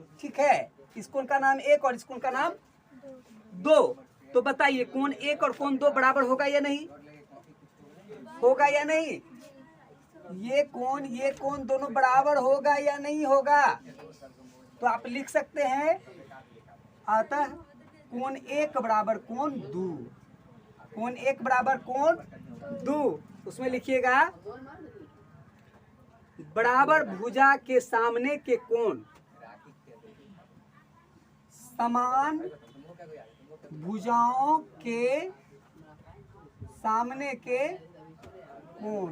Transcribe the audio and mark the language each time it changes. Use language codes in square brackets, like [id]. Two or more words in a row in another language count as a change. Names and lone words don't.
[hi] ठीक है, इस कोण का नाम 1 और इस कोण का नाम 2। तो बताइए कोण 1 और कोण 2 बराबर होगा या नहीं, होगा या नहीं? ये कोण दोनों बराबर होगा या नहीं होगा? तो आप लिख सकते हैं अतः कोण 1 बराबर कोण 2, कोण 1 बराबर कोण 2। उसमें लिखिएगा बराबर भुजा के सामने के कोण समान भुजाओं के सामने के कोण।